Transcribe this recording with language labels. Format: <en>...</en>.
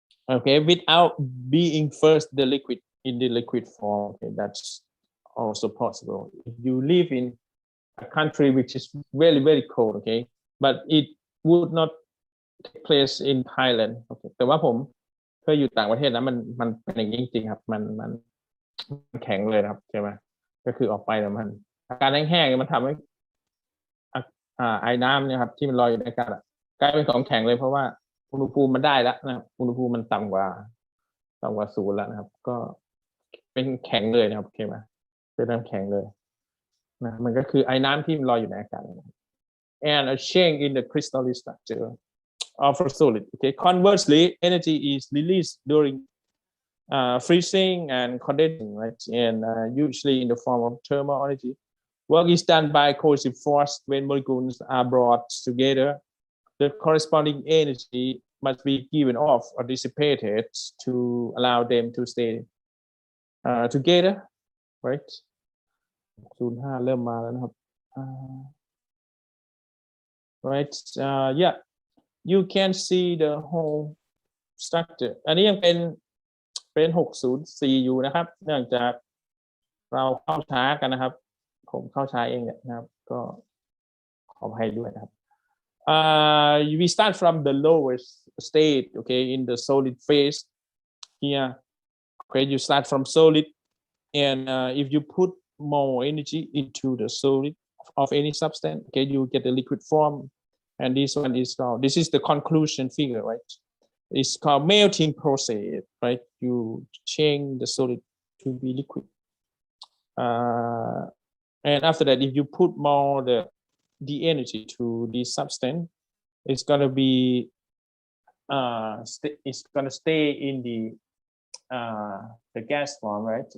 <en>Okay, without being first the liquid in the liquid form. Okay, that's also possible. If you live in a country which is very cold, okay, but it would not take place in Thailand.</en> <th>Okay, แต่ว่าผมเคยอยู่ต่างประเทศนะมันเป็นอย่างนี้จริงๆครับมันแข็งเลยครับใช่ไหมก็คือออกไปแล้วมันอาการแห้งๆมันทำให้ไอ้น้ำเนี่ยครับที่มันลอยอยู่ในอากาศกลายเป็นของแข็งเลยเพราะว่าอุณหภูมิมันได้แล้วนะครับอุณหภูมิมันต่ำกว่าศูนย์แล้วนะครับก็เป็นแข็งเลยนะครับโอเคไหมเป็นน้ำแข็งเลยนะมันก็คือไอ้น้ำที่มันลอยอยู่ในอากาศ</th> <en>and a change in the crystalline structure of a solid. Okay, conversely, energy is released during freezing and condensing, right? And usually in the form of thermal energy. Work is done by coercive force when molecules are brought together. The corresponding energy must be given off or dissipated to allow them to stay together, right?</en> <th>05 เริ่มมาแล้วนะครับ</th> <en>right? Yeah, you can see the whole structure.</en> <th>อันนี้ยังเป็น604อยู่นะครับเนื่องจากเราเข้าช้ากันนะครับผมเข้าช้าเองเนี่ยนะครับก็ขออภัยด้วยนะครับ</th> <en>we start from the lowest state, okay, in the solid phase here. Okay, you start from solid, and if you put more energy into the solid of any substance, okay, you get the liquid form, and this one is called, this is the conclusion figure, right? It's called melting process, right? You change the solid to be liquid, and after that, if you put more the energy to the substance, it's gonna be it's gonna stay in the gas form, right?</en>